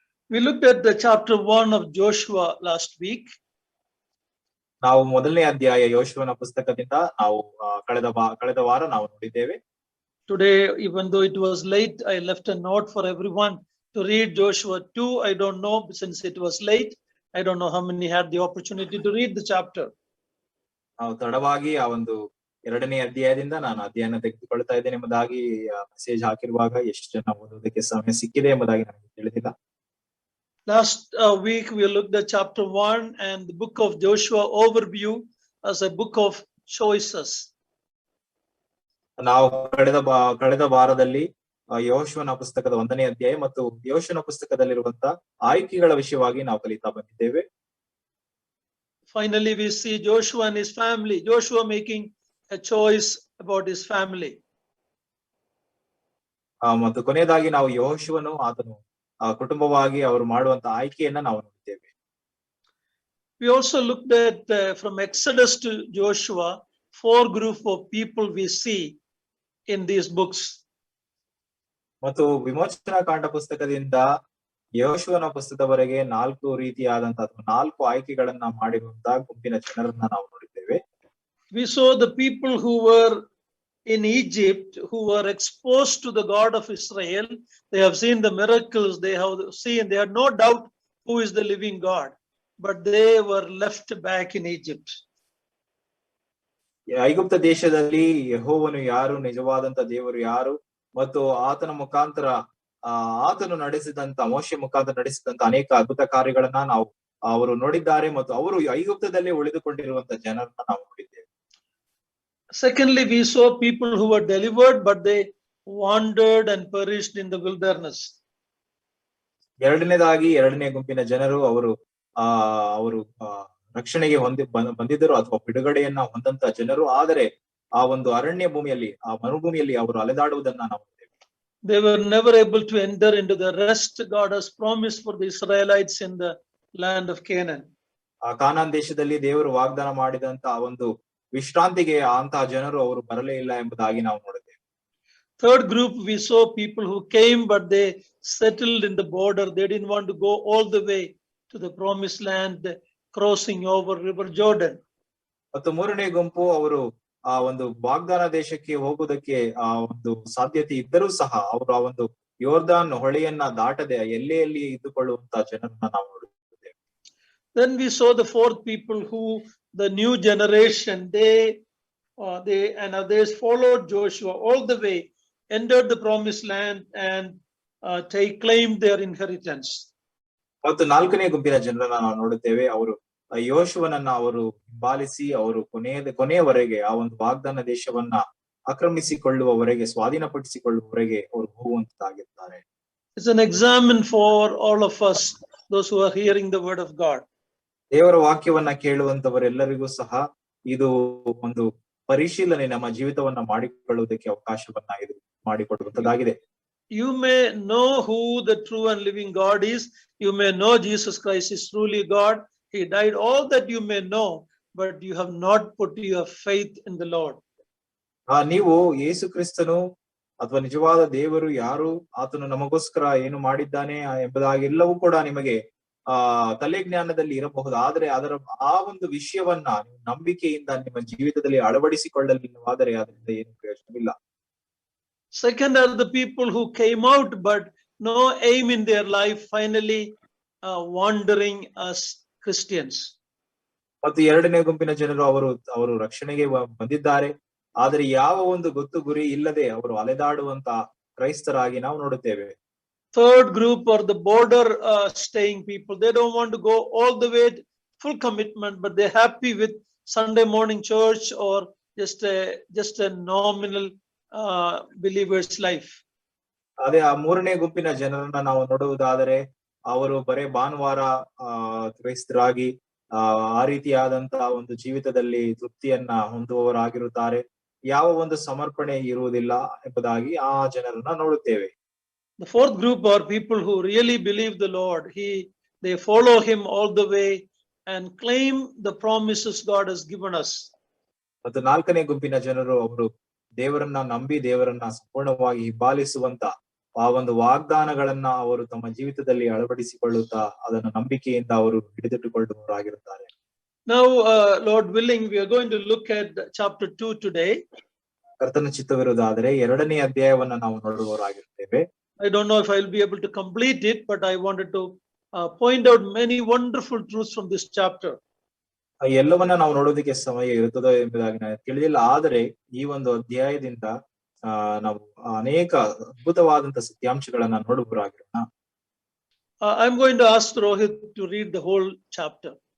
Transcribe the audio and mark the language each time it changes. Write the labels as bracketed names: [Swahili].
[English] We looked at the chapter 1 of Joshua last week. [Kannada] ನಾವು ಮೊದಲನೇ ಅಧ್ಯಾಯ ಯೋಶುವನ ಪುಸ್ತಕದಿಂದ ನಾವು ಕಳೆದ ವಾರ ನಾವು ನೋಡಿದ್ದೇವೆ. [English] Today, even though it was late, I left a note for everyone to read Joshua 2. I don't know, since it was late, I don't know how many had the opportunity to read the chapter. [Kannada] ನಾವು ತಡವಾಗಿ ಆ ಒಂದು ಎರಡನೇ ಅಧ್ಯಾಯದಿಂದ ನಾನು ಅಧ್ಯಯನ ತೆಗೆದುಕೊಳ್ತಾ ಇದ್ದೇನೆ ಎಂಬುದಾಗಿ ಮೆಸೇಜ್ ಹಾಕಿರುವಾಗ ಎಷ್ಟು ಜನ ಓದೋದಕ್ಕೆ ಸಮಯ ಸಿಕ್ಕಿದೆ ಎಂಬುದಾಗಿ ನನಗೆ ತಿಳಿದಿಲ್ಲ. [English] Last week we looked at chapter 1 and the book of Joshua overview as a book of choices. [Kannada] ನಾವು ಕಳೆದ ವಾರದಲ್ಲಿ ಯೋಶುವನ ಪುಸ್ತಕದ 1ನೇ ಅಧ್ಯಾಯ ಮತ್ತು ಯೋಶುವನ ಪುಸ್ತಕದಲ್ಲಿರುವಂತಹ ಆಯ್ಕೆಗಳ ವಿಷಯವಾಗಿ ನಾವು ಕಲಿತಾ ಬಂದಿದ್ದೇವೆ. [English] Finally we see Joshua and his family, Joshua making a choice about his family. [Kannada] ಮತ್ತು ಕೊನೆಯದಾಗಿ ನಾವು ಯೋಶುವನು ಆತನು ಕುಟುಂಬವಾಗಿ ಅವರು ಮಾಡುವಂತ ಆಯ್ಕೆಯನ್ನ ನಾವು ನೋಡಿದ್ದೇವೆ. [English] We also looked at from Exodus to Joshua 4 group of people we see in these books. [Kannada] ಮತ್ತು ವಿಮೋಚನಾ ಕಾಂಡ ಪುಸ್ತಕದಿಂದ ಯೋಶುವನ ಪುಸ್ತಕದವರೆಗೆ 4 ರೀತಿಯಾದಂತಹ 4 ಆಯ್ಕೆಗಳನ್ನ ಮಾಡಿರುವಂತಹ ಗುಂಪಿನ ಜನರನ್ನ ನಾವು ನೋಡಿದ್ದೇವೆ. [English] We saw the people who were in Egypt, who were exposed to the God of Israel. They have seen the miracles, they had no doubt who is the living God, but they were left back in Egypt. [Kannada] ಐಗುಪ್ತ ದೇಶದಲ್ಲಿ ಯೆಹೋವನು ಯಾರು, ನಿಜವಾದಂತ ದೇವರು ಯಾರು ಮತ್ತು ಆತನ ಮುಖಾಂತರ ಆತನು ನಡೆಸಿದಂತ ಮೋಶೆ ಮುಖಾಂತರ ನಡೆಸಿದಂತ ಅನೇಕ ಅದ್ಭುತ ಕಾರ್ಯಗಳನ್ನ ಅವರು ನೋಡಿದ್ದಾರೆ ಮತ್ತು ಅವರು ಐಗುಪ್ತದಲ್ಲೇ ಉಳಿದುಕೊಂಡಿರುವಂತ ಜನರನ್ನ ನಾವು ನೋಡಿದ್ದೇವೆ. [English] Secondly, we saw people who were delivered, but they wandered and perished in the wilderness. [Kannada] ಎರಡನೇದಾಗಿ ಎರಡನೇ ಗುಂಪಿನ ಜನರು ಅವರು ರಕ್ಷಣೆಗೆ ಬಂದಿದ್ದರು ಅಥವಾ ಬಿಡುಗಡೆಯನ್ನ ಹೊಂದಂತ ಜನರು, ಆದರೆ ಆ ಒಂದು ಅರಣ್ಯ ಭೂಮಿಯಲ್ಲಿ ಆ ಮರುಭೂಮಿಯಲ್ಲಿ ಅವರು ಅಲೆದಾಡುವುದನ್ನ ನಾವು ನೋಡಿದ್ದೇವೆ. [English] They were never able to enter into the rest God has promised for the Israelites in the land of Canaan. [Kannada] ಆ ಕಾನಾನ್ ದೇಶದಲ್ಲಿ ದೇವರು ವಾಗ್ದಾನ ಮಾಡಿದಂತ ಒಂದು ವಿಶ್ರಾಂತಿಗೆ ಅಂತಹ ಜನರು ಅವರು ಬರಲೇ ಇಲ್ಲ ಎಂಬುದಾಗಿ ನಾವು ನೋಡಿದ್ದೇವೆ. [English] Third group, we saw people who came but they settled in the border. They didn't want to go all the way to the promised land, crossing over river Jordan. [Kannada] ಮತ್ತು ಮೂರನೇ ಗುಂಪು ಅವರು ಆ ಒಂದು ವಾಗ್ದಾನ ದೇಶಕ್ಕೆ ಹೋಗುವುದಕ್ಕೆ ಆ ಒಂದು ಸಾಧ್ಯತೆ ಇದ್ದರೂ ಸಹ ಅವರು ಆ ಒಂದು ಯೋರ್ದಾನ್ ಹೊಳೆಯನ್ನ ದಾಟದೆ ಎಲ್ಲೆಯಲ್ಲಿ ಇದ್ದುಕೊಳ್ಳುವಂತಹ ಜನರನ್ನ ನಾವು ನೋಡುತ್ತೇವೆ. [English] Then we saw the fourth people who the new generation, they and others followed Joshua all the way, entered the promised land and claimed their inheritance. [Kannada] ಮತ್ತು ನಾಲ್ಕನೇ ಗುಂಪಿನ ಜನರನ್ನ ನಾವು ನೋಡುತ್ತೇವೆ. ಅವರು ಯೋಶುವನನ್ನ ಅವರು ಹಿಂಬಾಲಿಸಿ ಅವರು ಕೊನೆಯವರೆಗೆ ಆ ಒಂದು ವಾಗ್ದಾನ ದೇಶವನ್ನ ಆಕ್ರಮಿಸಿಕೊಳ್ಳುವವರೆಗೆ, ಸ್ವಾಧೀನಪಡಿಸಿಕೊಳ್ಳುವವರೆಗೆ ಅವರು ಹೋಗುವಂತಾಗಿದ್ದಾರೆ. [English] It's an examine for all of us, those who are hearing the word of God. [Kannada] ದೇವರ ವಾಕ್ಯವನ್ನ ಕೇಳುವಂತವರೆಲ್ಲರಿಗೂ ಸಹ ಇದು ಒಂದು ಪರಿಶೀಲನೆ, ನಮ್ಮ ಜೀವಿತವನ್ನ ಮಾಡಿಕೊಳ್ಳುವುದಕ್ಕೆ ಅವಕಾಶವನ್ನ ಇದು ಮಾಡಿಕೊಡುವಂತದ್ದಾಗಿದೆ. [English] You may know who the true and living God is. You may know Jesus Christ is truly God. He died, all that you may know, but you have not put your faith in the Lord. [Kannada] ನೀವು ಯೇಸು ಕ್ರಿಸ್ತನು ಅಥವಾ ನಿಜವಾದ ದೇವರು ಯಾರು, ಆತನು ನಮಗೋಸ್ಕರ ಏನು ಮಾಡಿದ್ದಾನೆ ಎಂಬುದಾಗಿ ಎಲ್ಲವೂ ಕೂಡ ನಿಮಗೆ ತಲೆ ಜ್ಞಾನದಲ್ಲಿ ಇರಬಹುದು. ಆದ್ರೆ ಆ ಒಂದು ವಿಷಯವನ್ನ ನೀವು ನಂಬಿಕೆಯಿಂದ ನಿಮ್ಮ ಜೀವಿತದಲ್ಲಿ ಅಳವಡಿಸಿಕೊಳ್ಳಲಿಲ್ಲವಾದರೆ ಅದರಿಂದ ಏನು ಪ್ರಯೋಜನವಿಲ್ಲ. [English] Second are the people who came out but no aim in their life, finally wandering as Christians. [Kannada] ಮತ್ತು ಎರಡನೇ ಗುಂಪಿನ ಜನರು ಅವರು ರಕ್ಷಣೆಗೆ ಬಂದಿದ್ದಾರೆ, ಆದರೆ ಯಾವ ಒಂದು ಗೊತ್ತು ಗುರಿ ಇಲ್ಲದೆ ಅವರು ಅಲೆದಾಡುವಂತ ಕ್ರೈಸ್ತರಾಗಿ ನಾವು ನೋಡುತ್ತೇವೆ. [English] Third group are the border staying people. They don't want to go all the way, full commitment, but they're happy with Sunday morning church or just a nominal believer's life. [Kannada] ಅದೇ ಆ ಮೂರನೇ ಗುಂಪಿನ ಜನರನ್ನ ನಾವು ನೋಡುವುದಾದರೆ ಅವರು ಬರೇ ಭಾನುವಾರ ಕ್ರೈಸ್ತರಾಗಿ ಆ ರೀತಿಯಾದಂತಹ ಒಂದು ಜೀವಿತದಲ್ಲಿ ತೃಪ್ತಿಯನ್ನ ಹೊಂದುವವರಾಗಿರುತ್ತಾರೆ, ಯಾವ ಒಂದು ಸಮರ್ಪಣೆ ಇರುವುದಿಲ್ಲ ಎಂಬುದಾಗಿ ಆ ಜನರನ್ನ ನೋಡುತ್ತೇವೆ. [English] The fourth group are people who really believe the Lord. They follow him all the way and claim the promises God has given us. [Kannada] ಮತ್ತು ನಾಲ್ಕನೇ ಗುಂಪಿನ ಜನರು ಅವರು ದೇವರನ್ನ ನಂಬಿ ದೇವರನ್ನ ಸಂಪೂರ್ಣವಾಗಿ ಹಿಂಬಾಲಿಸುವಂತ ಆ ಒಂದು ವಾಗ್ದಾನಗಳನ್ನ ಅವರು ತಮ್ಮ ಜೀವಿತದಲ್ಲಿ ಅಳವಡಿಸಿಕೊಳ್ಳುತ್ತಾ ಅದನ್ನು ನಂಬಿಕೆಯಿಂದ ಅವರು ಹಿಡಿದಿಟ್ಟುಕೊಳ್ಳುವವರಾಗಿರುತ್ತಾರೆ. [English] Now, Lord willing, we are going to look at chapter 2 today. [Kannada] ಕರ್ತನ ಚಿತ್ತವಿರುವುದಾದರೆ 2ನೇ ಅಧ್ಯಾಯವನ್ನ ನಾವು ನೋಡುವವರಾಗಿರುತ್ತೇವೆ. [English] I don't know if I'll be able to complete it, but I wanted to point out many wonderful truths from this chapter. [Kannada] ಎಲ್ಲವನ್ನ ನಾವು ನೋಡೋದಕ್ಕೆ ಸಮಯ ಇರುತ್ತದೋ ಎಂಬುದಾಗಿ ನನಗೆ ತಿಳಿದಿಲ್ಲ. ಆದರೆ ಈ ಒಂದು ಅಧ್ಯಾಯದಿಂದ ನಾವು ಅನೇಕ ಅದ್ಭುತವಾದಂತಹ ಸತ್ಯಾಂಶಗಳನ್ನ ನೋಡುವವರಾಗಿರೋಣ. [English] I'm going to ask Rohit to read the whole chapter.